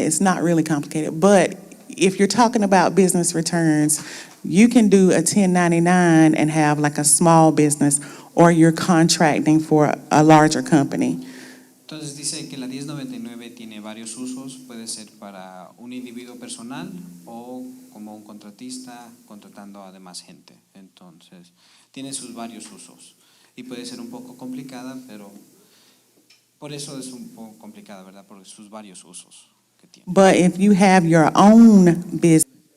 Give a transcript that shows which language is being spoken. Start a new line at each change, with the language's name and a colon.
English: It's not really complicated. But if you're talking about business returns, you can do a 1099 and have like a small business, or you're contracting for a larger company.
Spanish: Entonces dice que la 1099 tiene varios usos, puede ser para un individuo personal o como un contratista contratando a demás gente. Entonces tiene sus varios usos y puede ser un poco complicada, pero por eso es un poco complicada, ¿verdad? Por sus varios usos que tiene.
English: But if you have your own business,